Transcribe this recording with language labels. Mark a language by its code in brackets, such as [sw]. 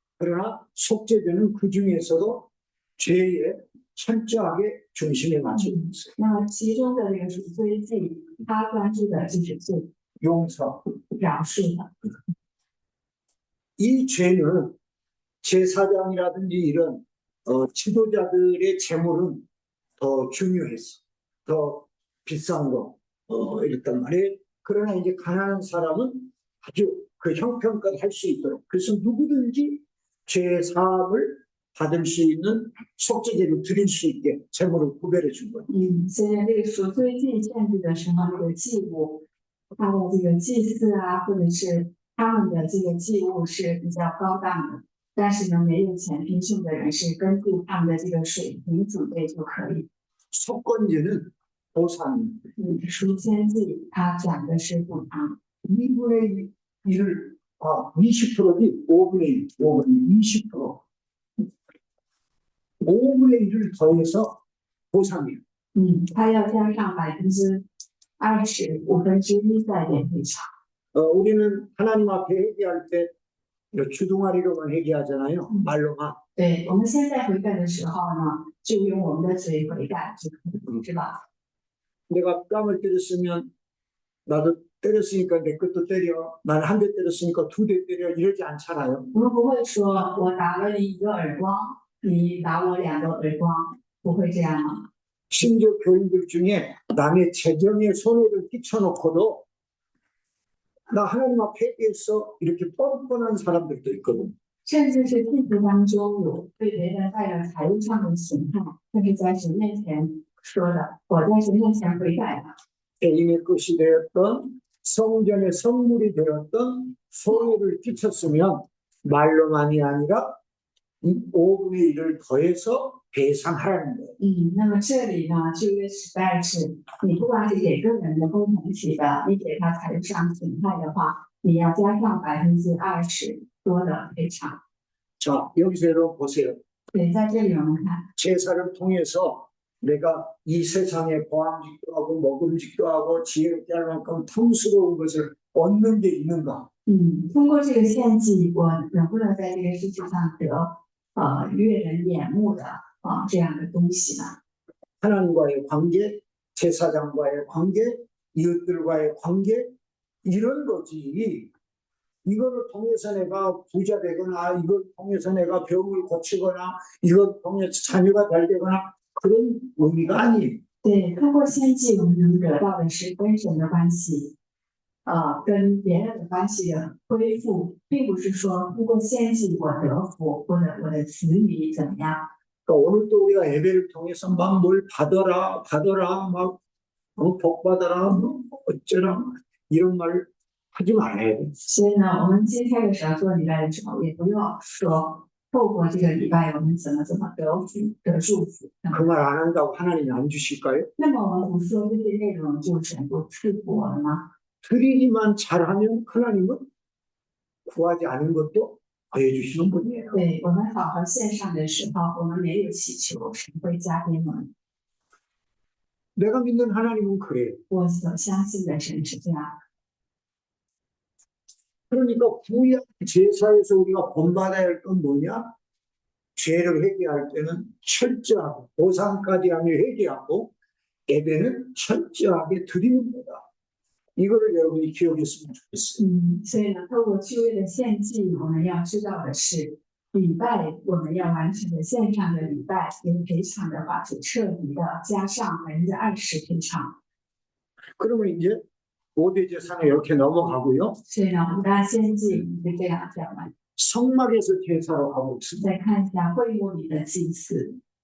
[ko] 그러나 속죄제는 그 중에서도 죄에 철저하게 중심에 맞춰 있어요. [zh] 那么其中的这个赎罪祭，它关注的就是罪 [ko] 용서. [zh] 饶恕的。 [ko] 이 죄는 제사장이라든지 이런 지도자들의 재물은 더 중요했어. 더 비싼 거 이랬단 말이에요. 그러나 이제 가난한 사람은 아주 그 형편껏 할 수 있도록 그래서 누구든지 죄 사함을 받을 수 있는 속죄제를 드릴 수 있게 재물을 구별해 준 거예요. [zh] 现在这个赎罪祭献祭的时候，这个祭物，它的这个祭祀啊，或者是他们的这个祭物是比较高档的，但是呢，没有钱贫穷的人是根据他们的这个水平准备就可以。 [ko] 속건제는 보상. [zh] 赎愆祭它讲的是补偿， [ko] 2분의 1을 20%지 5분의 1, 20%. 5분의 1을 더해서 보상이에요. [zh] 它要加上20%、1/5再给赔偿。 [ko] 우리는 하나님 앞에 회개할 때 주둥아리로만 회개하잖아요. 말로만. [zh] 对，我们现在悔改的时候呢，就用我们的嘴悔改就可以，是吧？ [ko] 내가 뺨을 때렸으면 나도 때렸으니까 내 것도 때려. 난 한 대 때렸으니까 2대 때려. 이러지 않잖아요. [zh] 我们不会说我打了你1个耳光，你打我2个耳光，不会这样吗？ [ko] 심지어 교인들 중에 남의 재정에 손해를 끼쳐놓고도 나 하나님 앞에 회개했어 이렇게 뻔뻔한 사람들도 있거든. [zh] 甚至是弟子当中有对别人带了财务上的损害，但是在神面前说的，我在神面前悔改了。 [ko] 개인의 것이 되었던 성전의 성물이 되었던 손해를 끼쳤으면 말로만이 아니라 5분의 1을 더해서 배상하라는 거예요. [zh] 那么这里呢，旧约时代是你不管是给个人的共同体的，你给他财务上损害的话，你要加上20%多的赔偿。 [ko] 자, 여기서 여러분 보세요. [zh] 对，在这里我们看， [ko] 제사를 통해서 내가 이 세상에 보암직도 하고 먹음직도 하고 지혜롭게 할 만큼 탐스러운 것을 얻는 게 있는가? [zh] 通过这个献祭，我能不能在这个世界上得悦人眼目的这样的东西呢？ [ko] 하나님과의 관계, 제사장과의 관계, 이웃들과의 관계 이런 거지. 이거를 통해서 내가 부자 되거나 이걸 통해서 내가 병을 고치거나 이걸 통해서 자녀가 잘 되거나 그런 의미가 아니에요. [zh] 对，通过献祭，我们能得到的是跟神的关系，跟别人的关系的恢复，并不是说通过献祭我得福，或者我的子女怎么样。 [ko] 그러니까 오늘도 우리가 예배를 통해서 막 뭘 받아라 막 복 받아라 뭐 어쩌라 이런 말 하지 말아야 돼. [zh] 所以呢，我们今天的时候做礼拜的时候，也不要说透过这个礼拜我们怎么得福得祝福。 [ko] 그 말 안 한다고 하나님이 안 주실까요? [zh] 那么我们不说这些内容就全部赐福我了吗？ [ko] 드리기만 잘하면 하나님은 구하지 않은 것도 더해 주시는 분이에요. [zh] 对，我们好好献上的时候，我们没有祈求，神会加给我们。 [ko] 내가 믿는 하나님은 그래요. [zh] 我所相信的神是这样。 [ko] 그러니까 구약 제사에서 우리가 본받아야 할 건 뭐냐? 죄를 회개할 때는 철저하고 보상까지 하며 회개하고 예배는 철저하게 드리는 거다. 이거를 여러분이 기억했으면 좋겠어요. [zh] 所以呢，透过旧约的献祭，我们要知道的是，礼拜我们要完成的线上的礼拜，有赔偿的话，就彻底的加上20%赔偿。 [ko] 그러면 이제 5대 제사는 이렇게 넘어가고요. [zh] 所以呢，5大献祭就这样讲完。 [ko] 성막에서 제사로 가고 있습니다. [zh] 再看一下会幕里的祭祀。